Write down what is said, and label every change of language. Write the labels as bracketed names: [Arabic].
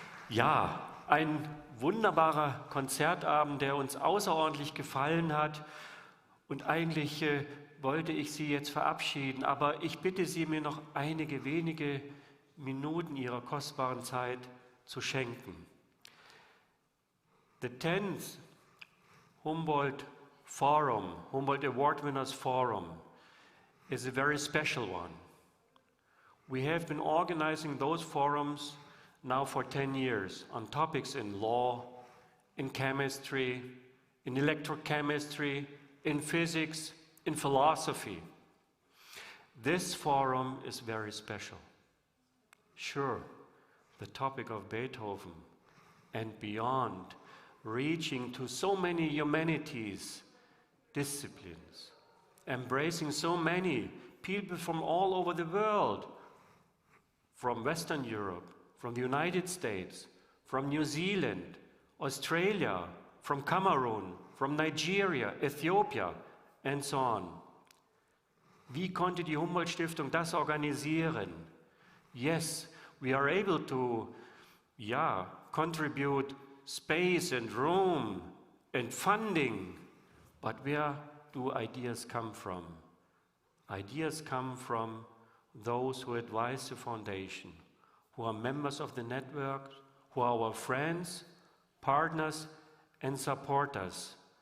[German] Ja, ein wunderbarer Konzertabend, der uns außerordentlich gefallen hat. Und eigentlich wollte ich Sie jetzt verabschieden, aber ich bitte Sie, mir noch einige wenige Minuten Ihrer kostbaren Zeit zu schenken. [English] The 10th Humboldt Forum, Humboldt Award Winners Forum, is a very special one. We have been organizing those forums now for 10 years on topics in law, in chemistry, in electrochemistry, in physics, in philosophy. This forum is very special. Sure, the topic of Beethoven and beyond, reaching to so many humanities disciplines, embracing so many people from all over the world, from Western Europe, from the United States, from New Zealand, Australia, from Cameroon, from Nigeria, Ethiopia, and so on. [German] Wie konnte die Humboldt-Stiftung das organisieren? [English] Yes, we are able to, contribute space and room and funding, but where do ideas come from? Ideas come from those who advise the foundation, who are members of the network, who are our friends, partners, and supporters.